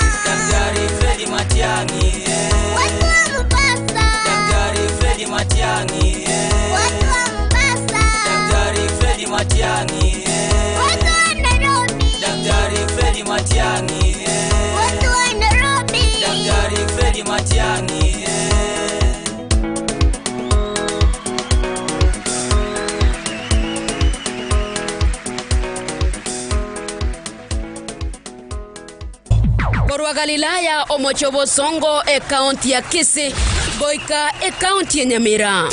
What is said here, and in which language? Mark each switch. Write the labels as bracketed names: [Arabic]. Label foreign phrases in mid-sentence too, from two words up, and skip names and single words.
[Swahili] Daktari Fredi Matiang'i. Watu wa Mombasa. Daktari Fredi Matiang'i. Watu wa Mombasa. Daktari Fredi Matiang'i. Watu wa Nairobi. Daktari Fredi Matiang'i. Watu wa Nairobi. Daktari Fredi Matiang'i. [Gusii] Korwa Galilaya Omochobo Songo e kaunti ya Kisii, Goika e kaunti ya Nyamira.